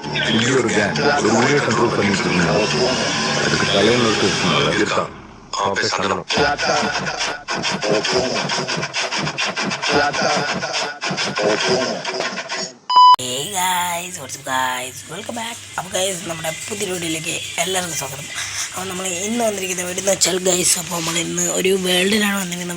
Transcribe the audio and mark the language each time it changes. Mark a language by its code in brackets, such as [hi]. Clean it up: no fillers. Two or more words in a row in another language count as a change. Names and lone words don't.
[ta] புதிய ஒரு கேங் ஒரு ஊரே கண்ட்ரோல் பண்ணிட்டு இருந்தாங்க. அதுக்கு தலைவனுக்கு இருக்கான். [en] welcome back. [ml] അപ്പോൾ ഗൈസ് നമ്മുടെ പുതിയ വീഡിയോയിലേക്ക് എല്ലാവർക്കും സ്വാഗതം. അപ്പോൾ നമ്മൾ ഇന്ന് വന്നിരിക്കുന്ന വീഡിയോ എന്ന് വെച്ചാൽ ഗൈസ്, അപ്പോൾ നമ്മൾ ഇന്ന് ഒരു വേൾഡിലാണ് വന്നിരിക്കുന്നത്.